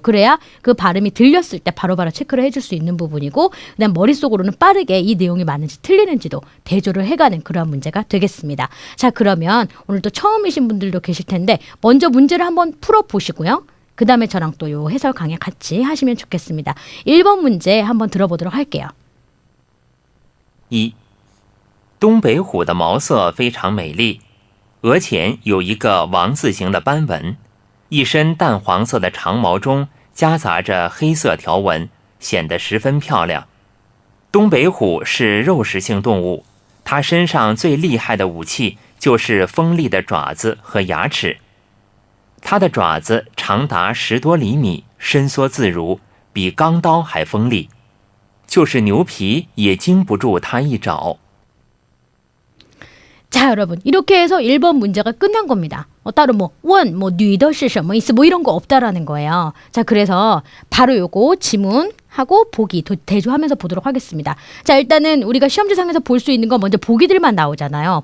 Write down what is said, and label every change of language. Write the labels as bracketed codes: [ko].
[ko] 그래야 그 발음이 들렸을 때 바로바로 체크를 해줄 수 있는 부분이고 그다음 머릿속으로는 빠르게 이 내용이 맞는지 틀리는지도 대조를 해가는 그러한 문제가 되겠습니다. 자, 그러면 오늘 또 처음이신 분들도 계실 텐데 먼저 문제를 한번 풀어보시고요. 그 다음에 저랑 또 요 해설 강의 같이 하시면 좋겠습니다. 1번 문제 한번 들어보도록 할게요. 1. [zh] 东北虎的毛色非常美丽，额前有一个王字形的斑纹，一身淡黄色的长毛中夹杂着黑色条纹，显得十分漂亮。东北虎是肉食性动物，它身上最厉害的武器就是锋利的爪子和牙齿。它的爪子长达10多厘米，伸缩自如，比钢刀还锋利，就是牛皮也经不住它一爪。 [ko] 자, 여러분 이렇게 해서 1번 문제가 끝난 겁니다. 따로 뉘더시 셔머이스 이런 거 없다라는 거예요. 자, 그래서 바로 요거 지문하고 보기 대조하면서 보도록 하겠습니다. 자, 일단은 우리가 시험지상에서 볼 수 있는 건 먼저 보기들만 나오잖아요.